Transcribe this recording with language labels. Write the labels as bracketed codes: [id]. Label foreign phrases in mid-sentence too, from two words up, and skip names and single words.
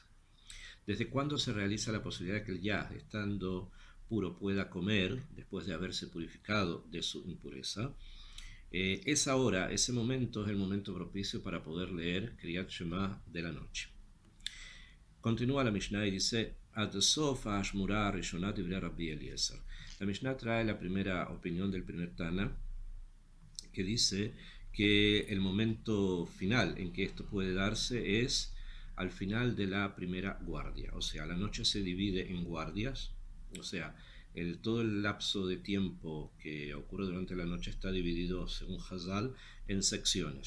[es] ¿Desde cuándo se realiza la posibilidad de que el Yah, estando puro, pueda comer después de haberse purificado de su impureza? Esa hora, ese momento es el momento propicio para poder leer [he] קריאת שמע [es] de la noche. Continúa la Mishnah y dice: [he] עד סוף האשמורה הראשונה דברי רבי אליעזר. [es] La Mishnah trae la primera opinión del primer Tana, que dice que el momento final en que esto puede darse es al final de la primera guardia, o sea, la noche se divide en guardias, o sea, todo el lapso de tiempo que ocurre durante la noche está dividido, según Hazal, en secciones.